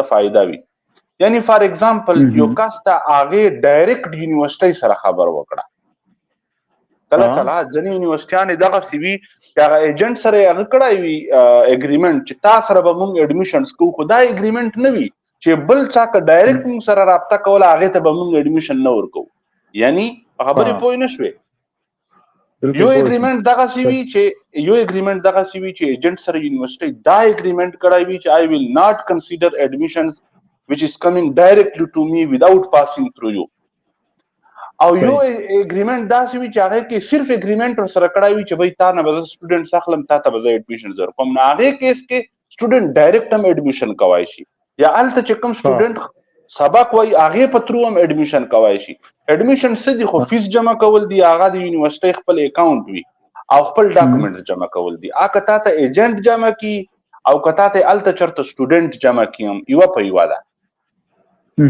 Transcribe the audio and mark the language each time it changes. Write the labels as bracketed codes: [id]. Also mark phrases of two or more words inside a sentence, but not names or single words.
[ps] ته فایده وي یعنی [en] for example [ps] یو کس ته هغې ډایرکټ یونیورسټۍ سره خبر وکړه کله کله ځینې یونیورسټیانې دغسې وي چې هغه ایجنټ سره یې هغه کړی وي اګریمنټ چې تا سره به موږ ایډمیشنز کوو خو دا اګریمنټ نه وي چې بل چا که ډایرکټ موږ سره رابطه کوله هغې ته به موږ ایډمیشن نه ورکوو یعنی خبرې پوه نه شوې یو اګریمنټ دغسې وي چې ایجنټ سره یونیورسټۍ دا اګریمنټ کړی وي چې [en] I will not consider admissions which is coming directly to me without passing through you [ps] او یو اګریمنټ داسې وي چې هغې کې صرف اګریمنټ ورسره کړی وي چې بھئی تا نه به زه سټوډنټس اخلم تا ته به زه ایډمیشنز ورکوم نو هغې کیس کې سټوډنټ ډایرکټ هم ایډمیشن کولی شي یا هلته چې کوم سټوډنټ سبق وایي هغې په ترو هم ایډمیشن کولی شي ایډمیشن څه دي خو فیس جمع کول دي هغه د یونیورسټۍ خپل اکاونټ وي او خپل ډاکومنټس جمع کول دي که تا ته ایجنټ جمع کی او که تا ته هلته چېرته سټوډنټ جمع کي هم یوه په یوه ده